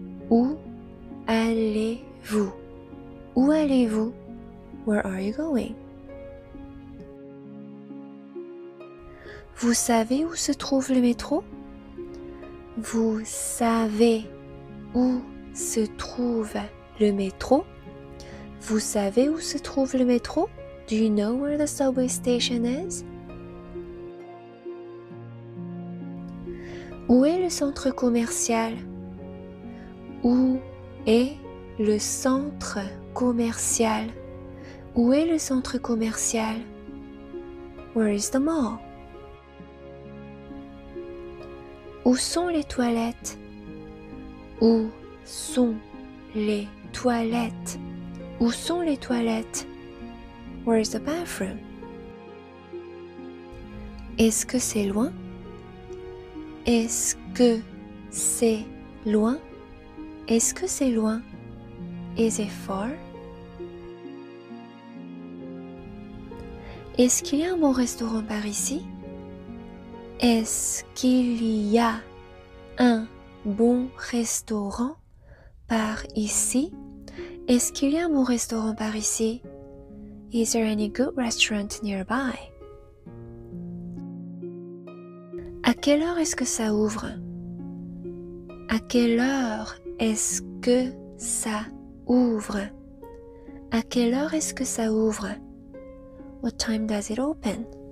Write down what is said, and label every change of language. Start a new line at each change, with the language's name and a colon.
French: Où allez-vous? Où allez-vous?
English: Where are you going?
French: Vous savez où se trouve le métro? Vous savez où se trouve le métro? Vous savez où se trouve le métro?
English: Do you know where the subway station is?
French: Où est le centre commercial? Où est le centre commercial? Où est le centre commercial?
English: Where is the mall?
French: Où sont les toilettes? Où sont les toilettes? Où sont les toilettes?
English: Where is the bathroom?
French: Est-ce que c'est loin? Est-ce que c'est loin? Est-ce que c'est loin?
English: Is it far?
French: Est-ce qu'il y a un bon restaurant par ici? Est-ce qu'il y a un bon restaurant par ici? Est-ce qu'il y a un bon restaurant par ici?
English: Is there any good restaurant nearby?
French: À quelle heure est-ce que ça ouvre? À quelle heure est-ce que ça ouvre? À quelle heure est-ce que ça ouvre?
English: What time does it open?